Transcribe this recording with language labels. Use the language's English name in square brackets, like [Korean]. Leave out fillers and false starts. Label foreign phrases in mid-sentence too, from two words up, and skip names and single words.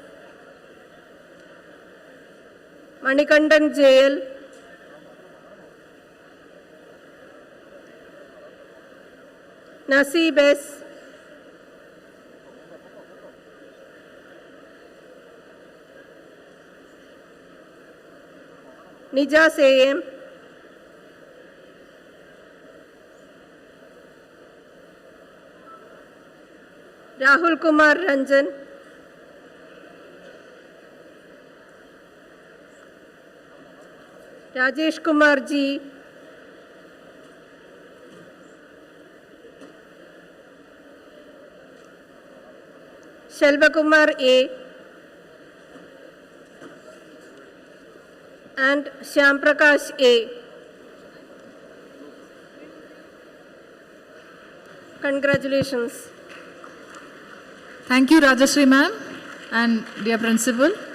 [English] Manikandan JL. Nasib S. Nijas A.M. Rahul Kumar Ranjan. Rajesh Kumar G. Shelva Kumar A. and Shyam Prakash A. Congratulations. Thank you, Rajashri ma'am and dear principal.